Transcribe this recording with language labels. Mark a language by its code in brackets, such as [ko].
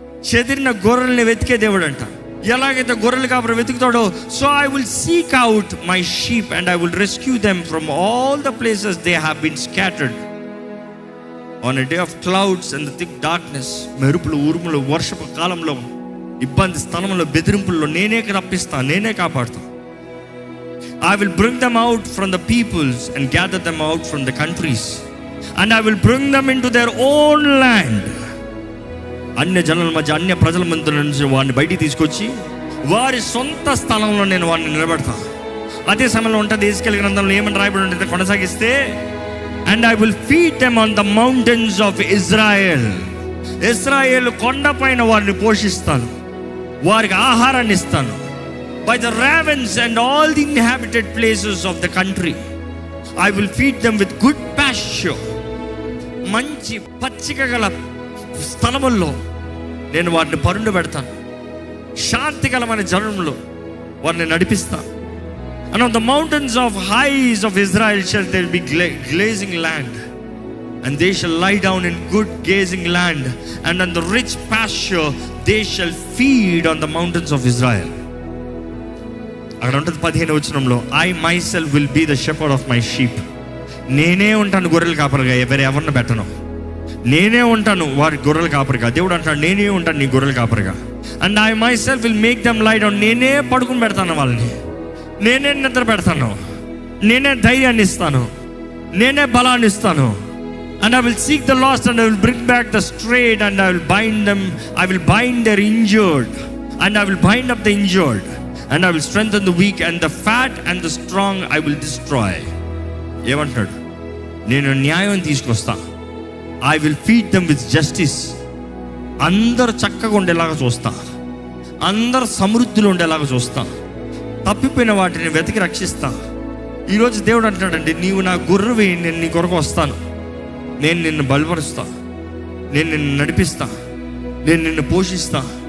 [te] చెదిరిన గొర్రెల్ని వెతికే దేవుడు అంట. ఎలాగైతే గొర్రెలు కాపరి వెతుకుతాడో, [en] So I will seek out my sheep and I will rescue them from all the places they have been scattered on a day of clouds and the thick darkness. [te] మెరుపులు, ఉరుములు, వర్షపు కాలంలో, ఇబ్బంది స్థలంలో, బెదిరింపుల్లో నేనే రప్పిస్తా, నేనే కాపాడుతా. [en] I will bring them out from the peoples and gather them out from the countries and I will bring them into their own land. [te] అన్య జనుల మధ్య, అన్య ప్రజల మధ్య నుంచి వారిని బయటికి తీసుకొచ్చి వారి సొంత స్థలంలో నేను వారిని నిలబెడతా. అదే సమయంలో ఉంటుంది ఎజెకియెల్ గ్రంథంలో ఏమని రాయబడి ఉంటుంది కొనసాగిస్తే, [en] and I will feed them on the mountains of Israel. [te] ఇశ్రాయేలు కొండపైన వారిని పోషిస్తాను, వారికి ఆహారాన్ని ఇస్తాను. [en] By the ravens and all the inhabited places of the country I will feed them with good pasture. [te] మంచి పచ్చిక గల స్థలముల్లో నేను వారిని పరుండు పెడతాను. శాంతికరమైన జనంలో వారిని నడిపిస్తాను. [en] And on the mountains of highs of Israel shall there be glazing land, and they shall lie down in good gazing land, and on the rich pasture they shall feed on the mountains of Israel. [te] అక్కడ ఉంటుంది 15వ వచనంలో, [en] I myself will be the shepherd of my sheep. [te] నేనే ఉంటాను గొర్రెల కాపరిగా, ఎవరిని పెట్టను. నేనే ఉంటాను వారి గొర్రెల కాపరిగా. దేవుడు అంటాడు, నేనే ఉంటాను నీ గొర్రెల కాపరిగా. [en] And I myself will make them lie down. [te] నేనే పడుకుని పెడతాను వాళ్ళని, నేనే నిద్ర పెడతాను, నేనే ధైర్యాన్ని ఇస్తాను, నేనే బలాన్ని ఇస్తాను. [en] And I will seek the lost and I will bring back the strayed and I will bind them. I will bind their injured and I will bind up the injured and I will strengthen the weak and the fat and the strong I will destroy. [te] ఏమంటాడు? నేను న్యాయం తీసుకొస్తా. [en] I will feed them with justice. [te] అందరు చక్కగా ఉండేలాగా చూస్తా, అందరు సమృద్ధిలో ఉండేలాగా చూస్తా, తప్పిపోయిన వాటిని వెతికి రక్షిస్తా. ఈరోజు దేవుడు అంటాడండి, నీవు నా గొర్రెవి, నేను నీ కొరకు వస్తాను, నేను నిన్ను బలపరుస్తా, నేను నిన్ను నడిపిస్తా, నేను నిన్ను పోషిస్తా.